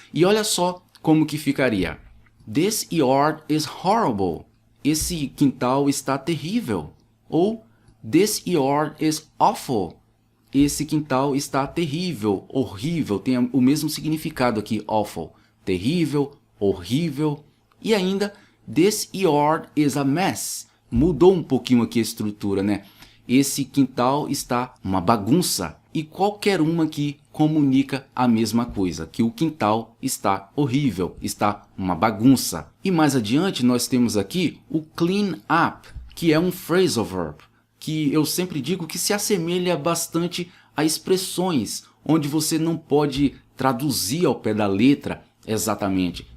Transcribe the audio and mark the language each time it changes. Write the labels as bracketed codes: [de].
[pt] E olha só como que ficaria. [en] This yard is horrible. [pt] Esse quintal está terrível. Ou [en] This yard is awful. [pt] esse quintal está terrível, horrível, tem o mesmo significado aqui, awful, terrível, horrível. E ainda, [en] this yard is a mess. [pt] Mudou um pouquinho aqui a estrutura, né? Esse quintal está uma bagunça. E qualquer uma aqui comunica a mesma coisa, que o quintal está horrível, está uma bagunça. E mais adiante nós temos aqui o clean up, que é um phrasal verb, que eu sempre digo que se assemelha bastante a expressões, onde você não pode traduzir ao pé da letra exatamente.